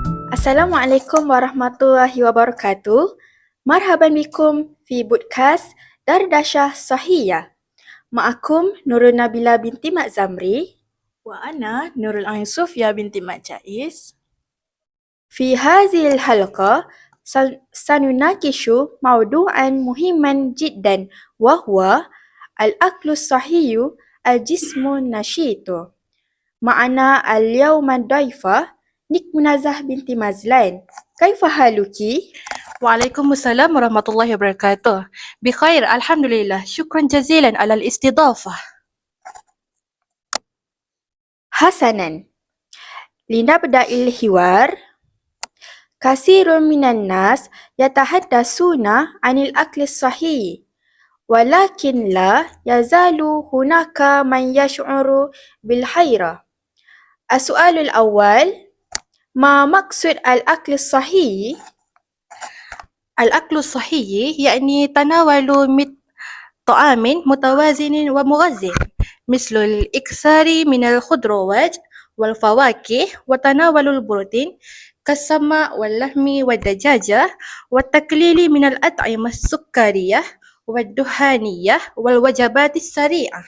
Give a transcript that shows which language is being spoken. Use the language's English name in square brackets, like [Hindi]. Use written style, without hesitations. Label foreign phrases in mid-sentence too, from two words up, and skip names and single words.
[Arabic] السلام عليكم ورحمة الله وبركاته. مرحبا بكم في بودكاست دردشة صحية. Ma'akum Nurul Nabila binti Mak Zamri. وأنا Nurul Ain Sofia binti Mak Jais. في هذه الحلقة سنناقش موضوعا مهما جدا وهو الأكل الصحي الجسم النشيط. معنا اليوم ضيفة Nik Munazah binti Mazlan. كيف حالك? وعليكم السلام ورحمة الله وبركاته. بخير، الحمد لله. شكرا جزيلا على الاستضافة. Hasanan. لنبدأ الحوار. كثير من الناس يتحدثون عن الأكل الصحي. ولكن لا يزال هناك من يشعر بالحيرة. السؤال الأول. ما مقصود الأكل الصحي? الأكل الصحي يعني تناول طعام متوازن ومغذي مثل الإكثار من الخضروات والفواكه وتناول البروتين كالسمك واللحم والدجاجة والتقليل من الأطعمة السكرية والدهانية والوجبات السريعة.